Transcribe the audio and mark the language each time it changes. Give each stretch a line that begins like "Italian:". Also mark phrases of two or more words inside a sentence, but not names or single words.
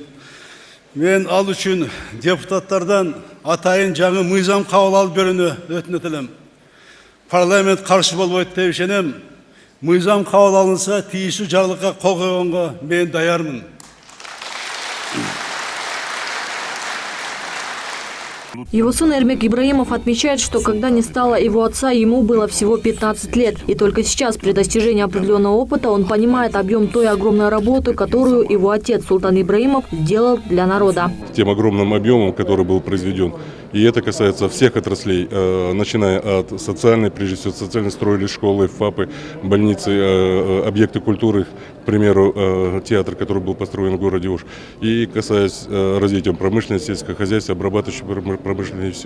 Kyrgyz: Мен ал үчүн депутаттардан атайын жаңы мыйзам кабыл алып берүүнү өтүнөт элем. Парламент каршы болбойт деп ишенем. Мыйзам кабыл алынса, тийиштүү жарлыкка кол койгонго мен даярмын.
Russian: Его сын Эрмек Ибраимов отмечает, что когда не стало его отца, ему было всего 15 лет. И только сейчас, при достижении определенного опыта, он понимает объем той огромной работы, которую его отец Султан Ибраимов сделал для народа. Тем огромным объемом, который был произведен И это касается всех отраслей, начиная от социальной, прежде всего, социальной строили, школы, ФАПы, больницы, объекты культуры, к примеру, театр, который был построен в городе Ош, и касаясь развития промышленности, сельского хозяйства, обрабатывающей промышленности и все.